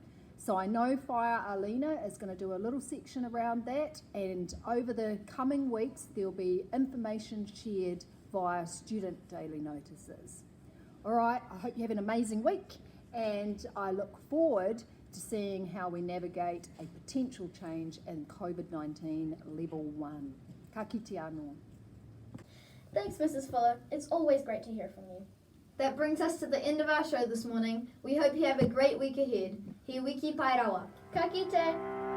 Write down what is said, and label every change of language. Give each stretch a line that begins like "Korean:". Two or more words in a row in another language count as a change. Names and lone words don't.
English: So I know Whaia Alina is going to do a little section around that, and over the coming weeks there'll be information shared via student daily notices. All right, I hope you have an amazing week, and I look forward to seeing how we navigate a potential change in COVID-19 level 1.
Māori: Ka kite anō.
English: Thanks, Mrs. Fuller. It's always great to hear from you. That brings us to the end of our show this morning. We hope you have a great week ahead.
Māori: He wiki pai rawa. Ka kite!